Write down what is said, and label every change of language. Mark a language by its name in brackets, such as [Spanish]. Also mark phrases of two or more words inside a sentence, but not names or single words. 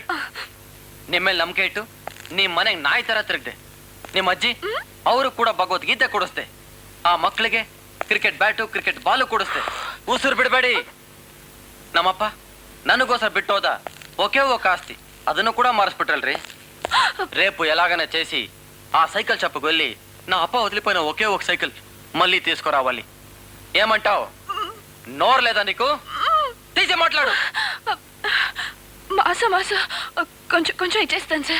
[Kannada] ನಿಮ್ಮೇಲೆ ನಂಬಿಕೆ ಇಟ್ಟು ನಿಮ್ ಮನೆಗ್ ನಾಯಿ ತರ ತಿರುಗ್ದೆ. ನಿಮ್ ಅಜ್ಜಿ ಅವರು ಕೂಡ ಭಗವದ್ಗೀತೆ ಕೊಡಿಸ್ದೆ. ಆ ಮಕ್ಕಳಿಗೆ [English] cricket bat cricket ball [Kannada] ಕೊಡಿಸ್ದೆ. ಉಸಿರು ಬಿಡಬೇಡಿ. ನಮ್ಮಪ್ಪ ನನಗೋಸ್ಕರ ಬಿಟ್ಟೋದ ಒಕೆ ಆಸ್ತಿ, ಅದನ್ನು ಕೂಡ ಮಾರಿಸ್ಬಿಟ್ರಲ್ರಿ. [Telugu] రేపు ఎలాగైనా చేసి ఆ సైకిల్ షాప్కి వెళ్ళి నా అప్ప వదిలిపోయిన ఒకే ఒక సైకిల్ మళ్ళీ తీసుకురావాలి. ఏమంటావు? నోరు లేదా నీకు? తీసి మాట్లాడు. మాసం మాసం కొంచెం కొంచెం ఇచ్చేస్తాను సార్.